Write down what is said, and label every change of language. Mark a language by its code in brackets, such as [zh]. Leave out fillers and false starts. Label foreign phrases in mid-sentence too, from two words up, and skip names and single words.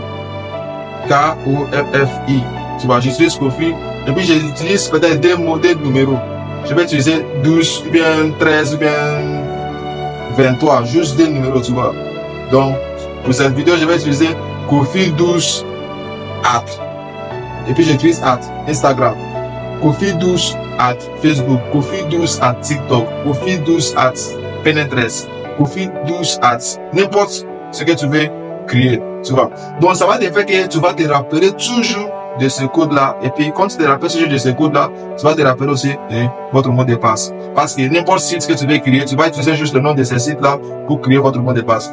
[fr] K-O-F-F-I. Tu vois, j'utilise Kofi. Et puis, j'utilise peut-être des mots, des numéros. Je vais utiliser 12, ou bien 13, ou bien 23. Juste des numéros, tu vois. Donc, pour cette vidéo, je vais utiliser Kofi 12 at. Et puis, j'utilise at Instagram. Kofi 12 at Facebook. Kofi 12 at TikTok. Kofi 12 at Pinterest. Kofi 12 at n'importe ce que tu veux créer, tu vois. Donc, ça va te faire que tu vas te rappeler toujours de ce code-là. Et puis, quand tu te rappelles toujours de ce code-là, tu vas te rappeler aussi de votre mot de passe. Parce que n'importe site que tu veux créer, tu vas utiliser juste le nom de ce site-là pour créer votre mot de passe.